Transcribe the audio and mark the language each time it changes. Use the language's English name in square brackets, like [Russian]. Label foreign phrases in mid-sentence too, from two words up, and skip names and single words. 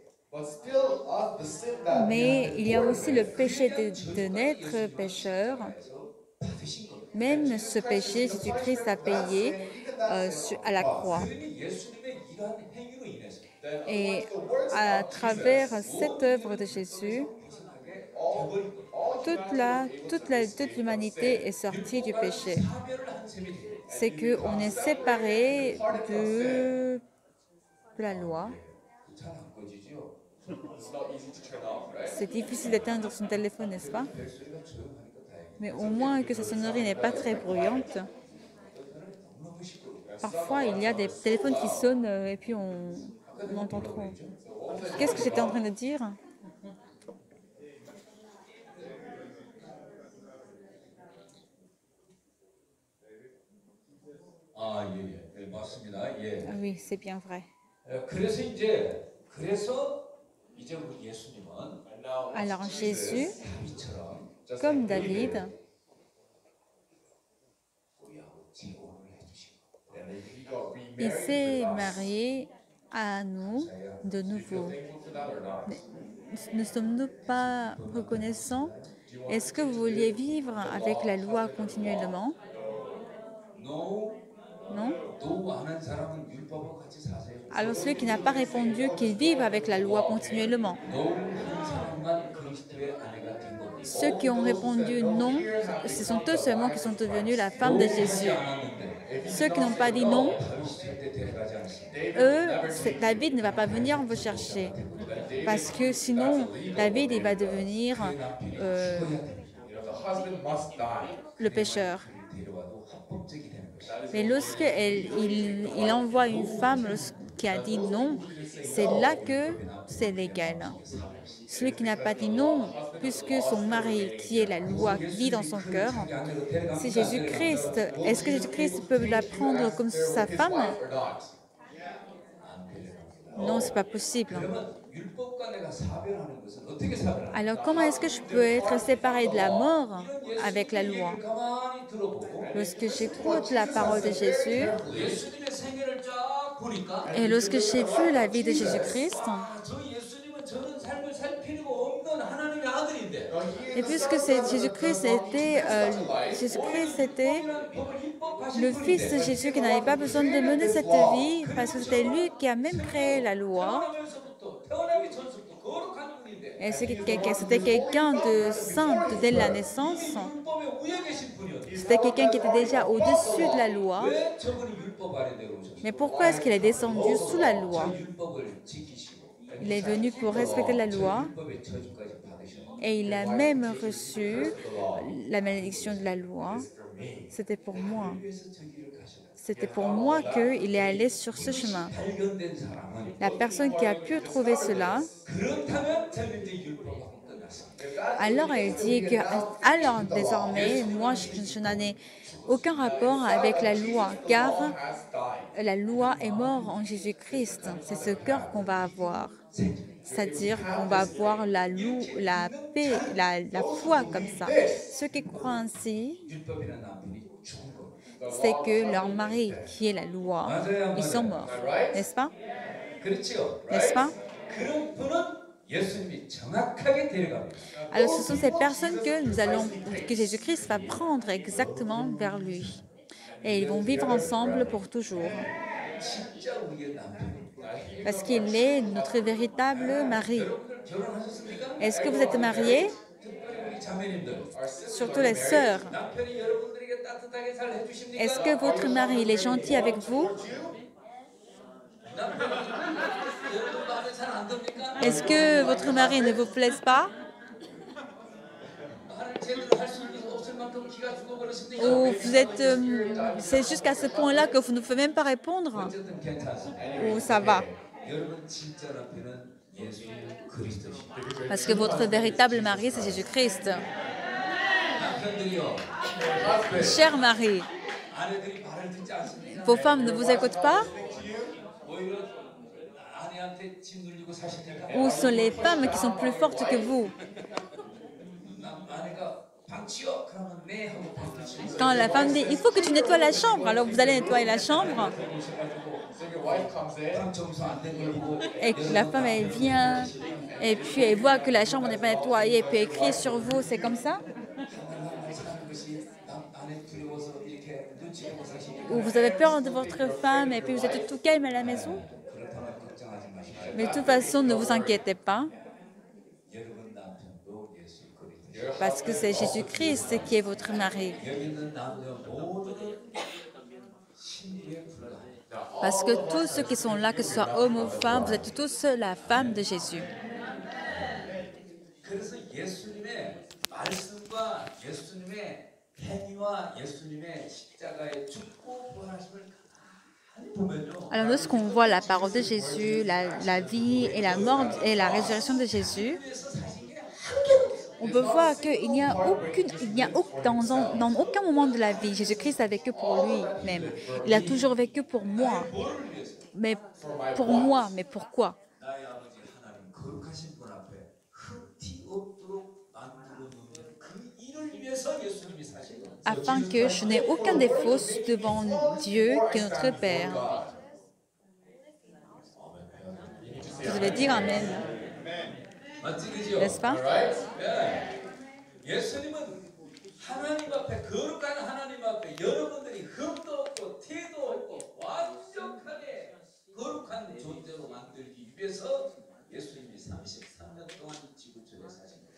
[English] But still, the sin that we [French] Mais [English] have [French] il y a [English] been [French] aussi le péché de naître pécheur. [Korean] 그래서 받으신 겁니다. [French] Même ce péché, Jésus-Christ a payé à la croix. [Korean] 그러니 예수님의 이러한 행위로 인해서 [French] Et à travers cette œuvre de Jésus, toute l'humanité est sortie du péché. [Korean] 사별을 한 셈이 돼요. [French] C'est qu'on est séparé de la loi. [Korean] 잘안 꺼지죠? [English] it's not easy to turn off, right? [French] C'est difficile d'éteindre son téléphone, n'est-ce pas? [Korean] 벨소리가 조용하니까 다행이에요. [French] Mais au moins que sa sonnerie n'est pas très bruyante. [Korean] 너무 시끄러워요. [French] Parfois, il y a des téléphones qui sonnent et puis on entend trop. Qu'est-ce que j'étais en train de dire? [Korean] 아, 예, 예. 네, 맞습니다. 예. [French] Ah oui, c'est bien vrai. [Korean] 그래서 이제 우리 예수님은 [English] And now, [French] Alors Jésus, [Korean] 다윗처럼 [English] just [French] comme [English] like David, [Korean] 우리하고 재혼을 해주시고 [English] and he got [French] il [English] remarried [French] s'est [English] with us. [French] marié à nous de [English] Do you feel [French] nouveau. [English] thankful for that or not? [French] Ne sommes-nous pas reconnaissants? Est-ce que vous vouliez vivre avec la loi continuellement? [English] 노 [French] Non? [Korean] 안 한 사람은 율법과 같이 사세요. [French] Alors celui qui n'a pas répondu qu'il vive avec la loi continuellement. [Korean] 노한 사람만 그리스도의 아내가 된 겁니다. [French] Ceux qui ont répondu non, ce sont eux seulement qui sont devenus la femme de Jésus. Ceux qui n'ont pas dit non, [Korean] 다윗이 절대 데려가지 않습니다. [French] David ne va pas venir vous chercher. Parce que sinon, David il va devenir [English] You know, the husband must die. [French] le pécheur. [Korean] 데려와도 합법적이 되는 것입니다. [French] Mais lorsqu'il envoie une femme qui a dit non, c'est là que c'est légal. Celui qui n'a pas dit non, puisque son mari, qui est la loi, vit dans son cœur, c'est Jésus-Christ. Est-ce que Jésus-Christ peut la prendre comme sa femme? [English] Or not? [Korean] 안 데려갑니다. [French] Non, c'est pas possible. [Korean] 그러면 율법과 내가 사별하는 것은 어떻게 사별하는 [French] Alors comment est-ce que je peux être séparé de la mort avec la loi? [Korean] 가만히 들어보고 [French] Lorsque j'écoute la parole de Jésus [Korean] 예수님의 생애를 쫙 보니까 [French] et lorsque j'ai vu la vie de Jésus-Christ, [Korean] 저 예수님은 저런 삶을 살 필요가 없는 하나님의 아들인데 [French] et puisque Jésus-Christ était [Korean] 법을 입법하신 [French] le Fils de Jésus qui n'avait pas besoin de mener cette vie, parce que c'était lui qui a même créé la loi, [Korean] 태어나기 전부터 거룩한 분인데 [French] et c'était quelqu'un de saint dès la naissance, [Korean] 율법에 위에 계신 분이었는데 [French] c'était quelqu'un qui était déjà au-dessus de la loi, [Korean] 왜 저분이 율법 아래 내려오셨어요? [French] mais pourquoi est-ce qu'il est descendu sous la loi? [Korean] 율법을 지키시고 [French] Il est venu pour respecter la loi [Korean] 율법의 저주까지 받으셨는데 [French] et il a même reçu [English] Curse of the law. [French] la malédiction de la loi. [English] It's for me. [French] C'était pour moi. [Korean] 나를 위해서 저 길을 가셨다. [French] C'était pour moi qu'il est allé sur ce chemin. [Korean] 발견된 사람은 [French] La personne qui a pu trouver cela, [Korean] 그렇다면 저는 이제 율법하고 끝났습니다. [English] If that's [French] alors elle dit que, alors désormais, moi je n'en ai aucun rapport avec la loi, car [English] law has died. [French] la loi est morte en Jésus-Christ. C'est ce cœur qu'on va avoir. C'est-à-dire qu'on va avoir la paix, la foi comme ça. Ceux qui croient ainsi, [Korean] 율법이라는 남편이 죽은 겁니다. [French] c'est que leur mari, qui est la loi, ils sont morts. N'est-ce pas? [Korean] 그렇죠? [French] N'est-ce pas? [Korean] 그런 분은 예수님이 정확하게 데려갑니다. [French] Alors ce sont ces personnes que Jésus-Christ va prendre exactement vers lui. Et ils vont vivre ensemble pour toujours. [Korean] 진짜 우리의 남편입니다. [French] Parce qu'il est notre véritable mari. [Korean] 여러분들 결혼하셨습니까? [French] Est-ce que vous êtes mariés? [Korean] 특별히 우리 자매님들. [French] Surtout les sœurs. [Korean] 남편이 여러분들에게 따뜻하게 잘 해주십니까? [French] Est-ce que votre mari il est gentil avec vous? [Korean] 남편이 여러분 마음에 잘 안 듭니까? [French] Est-ce que votre mari ne vous plaise pas? [Korean] 말을 제대로 할 수 없을 만큼 기가 죽어버렸습니까? [French] Ou vous êtes, c'est jusqu'à ce point-là que vous ne pouvez même pas répondre? [Korean] 어쨌든 괜찮습니다. [French] Ou ça va? [Korean] 여러분 진짜 남편은 예수 그리스도십니다. [French] Parce que votre véritable mari, c'est Jésus-Christ. [Korean] 남편들이요, [French] Cher mari, [Korean] 아내들이 말을 듣지 않습니다. [French] vos femmes ne vous écoutent pas? [Korean] 오히려 아내한테 짓눌리고 사십니까? [French] Ou sont les femmes qui sont plus fortes que vous? [Korean] 아내가 방치요 그러면 네 하고 방을 치고 [French] Quand la femme dit, il faut que tu nettoies la chambre, alors vous allez nettoyer la chambre. [English] So your wife comes in. [Korean] 방 청소 안 된 걸 보고 [French] Et que la femme, elle vient, et puis elle voit que la chambre n'est pas nettoyée, et puis elle crie sur vous, c'est comme ça? [Korean] 사는 것이 아내 두려워서 이렇게 눈치 보고 사시니까 [French] Ou vous avez peur de votre femme, et puis vous êtes tout calme à la maison? [Korean] 그렇다면 걱정하지 마십시오. [French] Mais de toute façon, ne vous inquiétez pas, [Korean] 여러분 남편도 예수 그리스도. [French] parce que c'est Jésus-Christ qui est votre mari. [Korean] 여기 있는 남녀 모두는 신부에 불과합니다. [French] Parce que tous ceux qui sont là, que ce soit hommes ou femmes, vous êtes tous la femme de Jésus. [Korean] 그래서 예수님의 말씀과 예수님의 행위와 예수님의 십자가의 죽고 부활하심을 가만히 보면요. [French] Alors lorsqu'on voit la parole de Jésus, la vie et la mort et la résurrection de Jésus, [Korean] 그래서 사신 게 한 개도 없어요. [French] on peut voir qu'il n'y a dans aucun moment de la vie, Jésus-Christ a vécu pour lui-même. Il a toujours vécu pour moi. [Korean] 뭐를 위해서? [French] Mais pour moi, mais pourquoi? [Korean] 나의 아버지 하나님 거룩하신 분 앞에 흠티 없도록 만들어 놓는 그 일을 위해서 예수님이 사신 거예요. [French] Afin que je n'ai aucun défaut devant Dieu qui est notre Père. Vous devez dire Amen, [Korean] 맞지 그죠? [French] n'est-ce pas? [English] Right? [Korean] 예. 예수님은 하나님 앞에 거룩한 하나님 앞에 여러분들이 흠도 없고 티도 없고 완벽하게 거룩한 존재로 만들기 위해서 예수님이 33년 동안 지구촌에 사신 거예요.